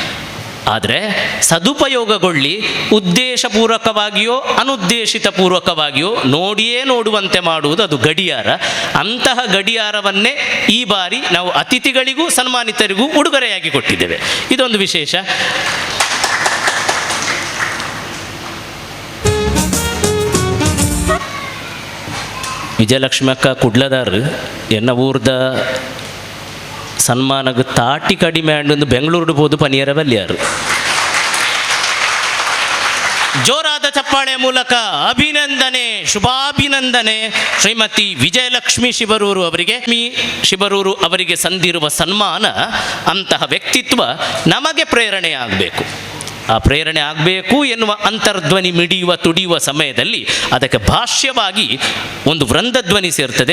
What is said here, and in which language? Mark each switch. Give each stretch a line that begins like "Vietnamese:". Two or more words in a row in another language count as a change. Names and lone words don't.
Kannada: ಆದರೆ ಸದುಪಯೋಗಗೊಳ್ಳಿ ಉದ್ದೇಶಪೂರ್ವಕವಾಗಿಯೋ ಅನುದ್ದೇಶಿತ ಪೂರ್ವಕವಾಗಿಯೋ ನೋಡುವಂತೆ ಮಾಡುವುದು ಅದು ಗಡಿಯಾರ. ಅಂತಹ ಗಡಿಯಾರವನ್ನೇ ಈ ಬಾರಿ ನಾವು ಅತಿಥಿಗಳಿಗೂ ಸನ್ಮಾನಿತರಿಗೂ ಉಡುಗೊರೆಯಾಗಿ ಕೊಟ್ಟಿದ್ದೇವೆ. ಇದೊಂದು ವಿಶೇಷ.
Tulu: ವಿಜಯಲಕ್ಷ್ಮಿ ಅಕ್ಕ ಕುಡ್ಲದಾರ್ ಎನ್ನ ಊರ್ದ ಸನ್ಮಾನಕ್ಕೆ ತಾಟಿ ಕಡಿಮೆ ಆಂಡು ಬೆಂಗಳೂರು ಹೋದು ಪನಿಯರ ಬಲ್ಲಿಯಾರು.
Kannada: ಜೋರಾದ ಚಪ್ಪ ಚಪ್ಪಾಳೆ ಮೂಲಕ ಅಭಿನಂದನೆ, ಶುಭಾಭಿನಂದನೆ ಶ್ರೀಮತಿ ವಿಜಯಲಕ್ಷ್ಮಿ ಶಿಬರೂರು ಅವರಿಗೆ. ಶಿಬರೂರು ಅವರಿಗೆ ಸಂದಿರುವ ಸನ್ಮಾನ, ಅಂತಹ ವ್ಯಕ್ತಿತ್ವ ನಮಗೆ ಪ್ರೇರಣೆ ಆಗಬೇಕು. ಆ ಪ್ರೇರಣೆ ಆಗಬೇಕು ಎನ್ನುವ ಅಂತರ್ಧ್ವನಿ ಮಿಡಿಯುವ ತುಡಿಯುವ ಸಮಯದಲ್ಲಿ ಅದಕ್ಕೆ ಭಾಷ್ಯವಾಗಿ ಒಂದು ವೃಂದಧ್ವನಿ ಸೇರ್ತದೆ.